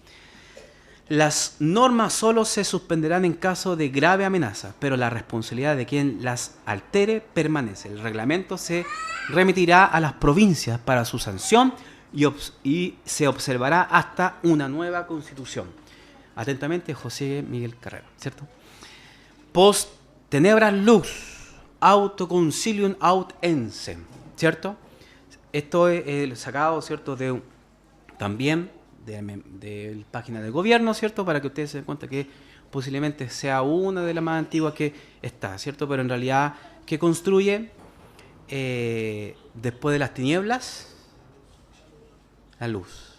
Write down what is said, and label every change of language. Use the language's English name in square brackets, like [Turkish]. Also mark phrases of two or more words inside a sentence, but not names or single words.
[Spanish] Las normas solo se suspenderán en caso de grave amenaza, pero la responsabilidad de quien las altere permanece. El reglamento se remitirá a las provincias para su sanción y se observará hasta una nueva constitución. Atentamente, José Miguel Carrera, ¿cierto? [Latin] Post tenebras lux. Autoconcilium aut ensem, [Spanish] ¿cierto? Esto es el sacado, ¿cierto?, también de la página del gobierno, ¿cierto? Para que ustedes se den cuenta que posiblemente sea una de las más antiguas que está, ¿cierto? Pero en realidad, ¿qué construye? Después de las tinieblas, la luz.